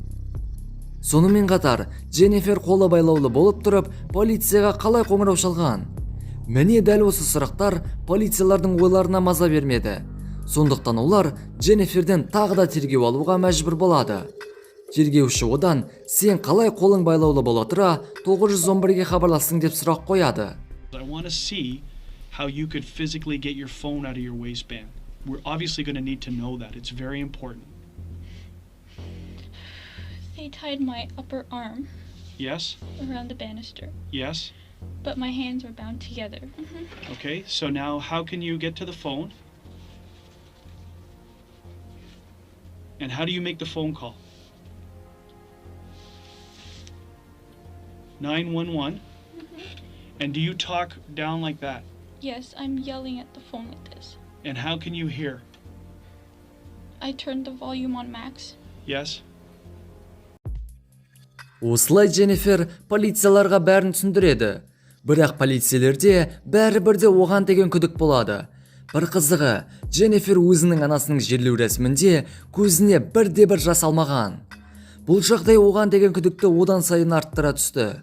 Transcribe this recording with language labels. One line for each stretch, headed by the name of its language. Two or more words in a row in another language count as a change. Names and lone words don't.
Kazakh: Сонымен қатар, Дженнифер қолы байлаулы болып тұрып, полицияға қалай қоңырау шалған? Міне дәл осы сұрақтар полициялардың ойларына маза бермеді. Сондықтан олар Дженниферден тағы да тергеу алуға мәжбүр болады. Тергеуші одан, сен қалай қолың байлаулы бола тұра 911-ге хабарластың деп сұрақ қояды.
English: I want to see how you could physically get your phone out of your waistband. We're obviously going to need to know that. It's very important. They tied my upper arm Yes? around the banister, Yes? but my hands were bound together. Okay, so now how can you get to the phone? And how do you make the phone call? 911? And do you talk down like that? Yes, I'm yelling at the phone like this. And how can you hear? I turned the volume on max. Yes?
Kazakh: Осылай Дженнифер полицияларға бәрін түсіндіреді. Бірақ полициялерде бәрібір де оған деген күдік болады. Бір қызығы, Дженнифер өзінің анасының жерлеу рәсімінде көзіне бірде-бір жас алмаған. Бұл жағдай оған деген күдікті одан сайын арттыра түсті.